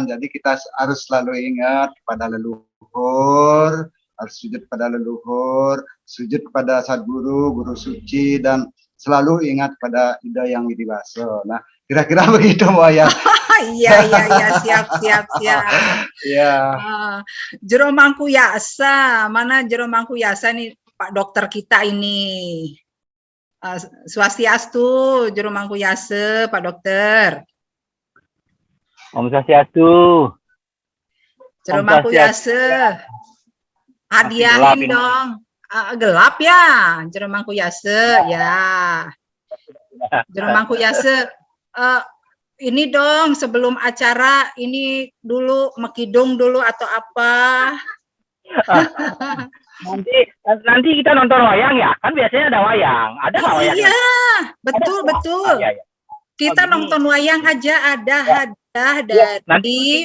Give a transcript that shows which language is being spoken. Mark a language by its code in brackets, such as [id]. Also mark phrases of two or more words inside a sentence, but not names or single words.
[id] Jadi kita harus selalu ingat kepada leluhur, harus sujud pada leluhur, sujud kepada sadguru, guru suci, dan selalu ingat pada Ida Yang Widiwase. Nah, kira-kira begitu, Mbak ya. Iya, siap. Iya. Jero Mangku Yasa, mana Jero Mangku Yasa nih Pak Dokter kita ini. Swastiastu, Jero Mangku Yase, Pak Dokter. Om Swastiastu. Jero Mangku Yase. Hadiahin dong. Gelap ya, Jero Mangku Yase, ya. Jero Mangku Yase. Ini dong sebelum acara ini dulu mekidung dulu atau apa? Nanti kita nonton wayang ya, kan biasanya ada wayang. Ada nggak wayang? Iya, betul. Ya. Kita nonton wayang aja ada hadiah dari.